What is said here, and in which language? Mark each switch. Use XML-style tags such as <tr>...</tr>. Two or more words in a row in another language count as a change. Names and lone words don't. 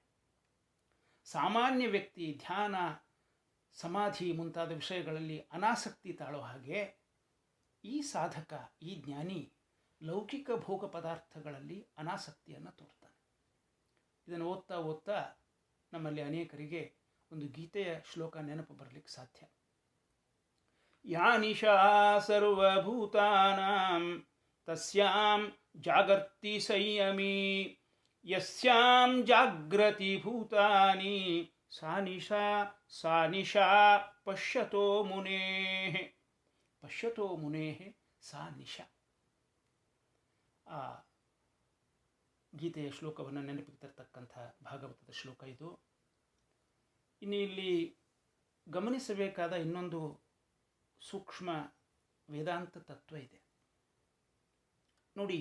<kn>ಸಾಮಾನ್ಯ ವ್ಯಕ್ತಿ ಧ್ಯಾನ, ಸಮಾಧಿ ಮುಂತಾದ ವಿಷಯಗಳಲ್ಲಿ ಅನಾಸಕ್ತಿ ತಾಳೋ ಹಾಗೆ ಈ ಸಾಧಕ, ಈ ಜ್ಞಾನಿ ಲೌಕಿಕ ಭೋಗ ಪದಾರ್ಥಗಳಲ್ಲಿ ಅನಾಸಕ್ತಿಯನ್ನು ತೋರ್ತಾನೆ. ಇದನ್ನು ಓದ್ತಾ ಓದ್ತಾ ನಮ್ಮಲ್ಲಿ ಅನೇಕರಿಗೆ ಒಂದು ಗೀತೆಯ ಶ್ಲೋಕ ನೆನಪು ಬರಲಿಕ್ಕೆ ಸಾಧ್ಯ.</kn> <sa>ಯಾ ನಿಶಾ ಸರ್ವಭೂತಾನಾಂ ತಸ್ಯಾಂ ಜಾಗರ್ತಿ ಸಂಯಮಿ, ಯಸ್ಯಾಂ ಜಾಗ್ರತಿ ಭೂತಾನಿ ಸಾ ನಿಶಾ ಪಶ್ಯತೋ ಮುನೇಃ. ಪಶ್ಯತೋ ಮುನೇಃ ಸಾ ನಿಶಾ.</sa> <kn>ಆ ಗೀತೆಯ ಶ್ಲೋಕವನ್ನು ನೆನಪಿಗೆ ತರ್ತಕ್ಕಂಥ ಭಾಗವತದ ಶ್ಲೋಕ ಇದು. ಇನ್ನು ಇಲ್ಲಿ ಗಮನಿಸಬೇಕಾದ ಇನ್ನೊಂದು ಸೂಕ್ಷ್ಮ ವೇದಾಂತ ತತ್ವ ಇದೆ ನೋಡಿ.</kn>